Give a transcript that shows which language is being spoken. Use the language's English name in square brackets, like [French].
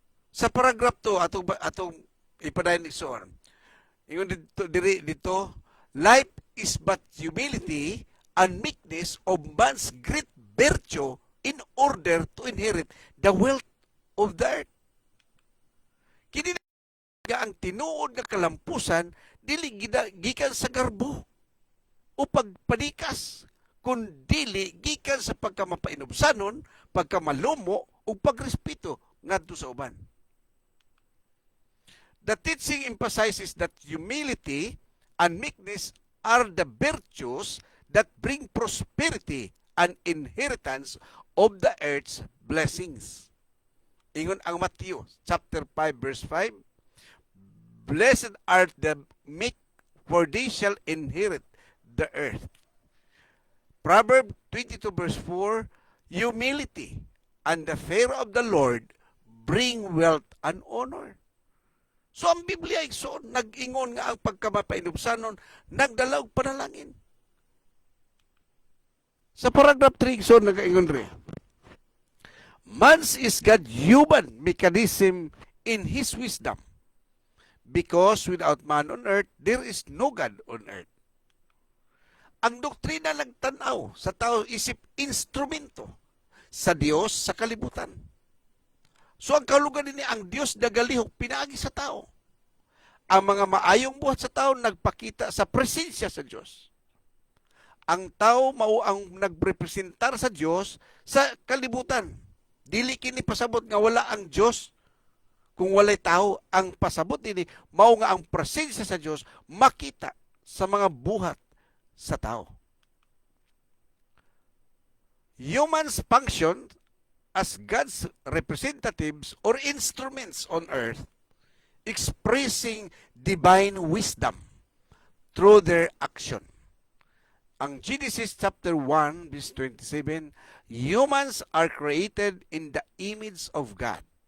[Cebuano] Sa paragraph 2, atong ipadayon igsoon. Ingon dito, [English] life is but humility and meekness of man's great virtue in order to inherit the wealth of the earth. [Cebuano] Kini nga ang tinuod nga kalampusan dili gikan sa garbo o pagpanikas, kundili gikan sa pagkamapainubsanon, pagkamalumo ug pagrespeto ngadto sa uban. [English] The teaching emphasizes that humility and meekness are the virtues that bring prosperity and inheritance of the earth's blessings. [Cebuano] Ingon ang [English] Matthew chapter 5 verse 5, blessed are the meek, for they shall inherit the earth. Proverbs 22 verse 4, humility and the fear of the Lord bring wealth and honor. [Cebuano] So ang Biblia igsoon nag-ingon nga ang pagkamapainubsanon nagdalaw panalangin. Sa paragraph 3 igsoon nag-ingon rin, [English] man's is God's human mechanism in his wisdom, because without man on earth there is no God on earth. [Cebuano] Ang doktrina nagtanaw sa tao isip instrumento sa Dios sa kalibutan. So ang kalugan ni ang Dios nagalihok pinaagi sa tao. Ang mga maayong buhat sa tao nagpakita sa presensya sa Dios. Ang tao mao ang nagrepresentar sa Dios sa kalibutan. Dili kini pasabot nga wala ang Dios kung walay tao. Ang pasabot ini mao nga ang presensya sa Dios makita sa mga buhat sa tao. [English] Humans function as God's representatives or instruments on earth, expressing divine wisdom through their action. [Cebuano] Ang [English] Genesis chapter 1 verse 27, humans are created in the image of God.